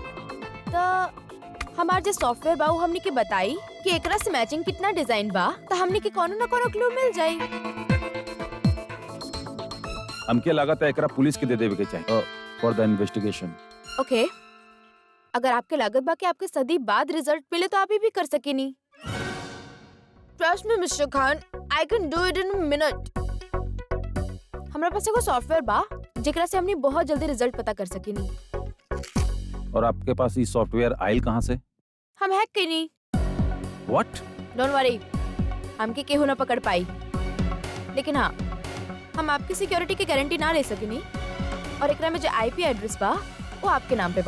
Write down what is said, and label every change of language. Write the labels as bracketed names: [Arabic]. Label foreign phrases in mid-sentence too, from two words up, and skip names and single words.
[Bhojpuri] तो हमार जो सॉफ्टवेयर बा वो हमनी के बताई कि एकरा से मैचिंग कितना डिजाइन बा, तो हमनी के कोनो ना कोनो क्लू मिल जाई। हमके लागत है एकरा पुलिस के दे देवे के चाहिए [English] for the investigation. [Bhojpuri] ओके, अगर आपके लागत बा कि आपके सदी बाद रिजल्ट मिले तो आप भी कर सकेनी। [English] Trust me Mister Khan, I can do it in a minute. [Bhojpuri] हमरा पास एगो सॉफ्टवेयर बा जेकरा से हमनी बहुत जल्दी रिजल्ट पता कर सकेनी। और आपके पास ये सॉफ्टवेयर आयल कहाँ से? हम हैक कईनी। व्हाट? [English] Don't worry, [Bhojpuri] हमके केहू ना पकड़ पाई। लेकिन हाँ, हम आपकी सिक्योरिटी की गारंटी ना ले सकेनी और एकरा में जो [English] IP address [Bhojpuri] बा वो आपके नाम पे बा।